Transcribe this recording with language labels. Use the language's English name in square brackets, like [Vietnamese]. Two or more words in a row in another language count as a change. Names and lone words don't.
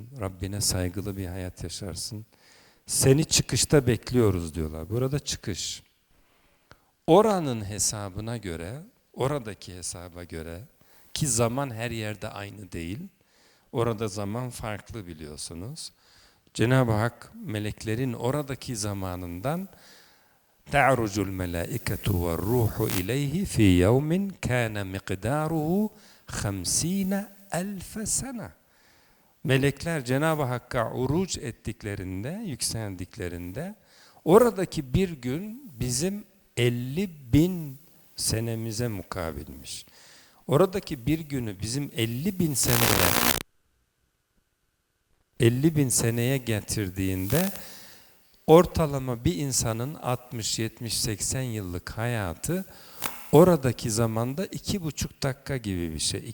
[Turkish] Rabbine saygılı bir hayat yaşarsın. Seni çıkışta bekliyoruz diyorlar. Burada çıkış. Oranın hesabına göre, oradaki hesaba göre ki zaman her yerde aynı değil. Orada zaman farklı biliyorsunuz. Cenab-ı Hak meleklerin oradaki zamanından [Arabic] تَعْرُجُ الْمَلَائِكَةُ وَالْرُوحُ إِلَيْهِ فِي يَوْمٍ كَانَ مِقْدَارُهُ 50.000 sene. [Turkish] Melekler Cenab-ı Hakk'a uruç ettiklerinde, yükseldiklerinde oradaki bir gün bizim 50.000 senemize mukabilmiş. Oradaki bir günü bizim 50.000 seneye getirdiğinde ortalama bir insanın 60, 70, 80 yıllık hayatı oradaki zamanda 2,5 dakika gibi bir şey.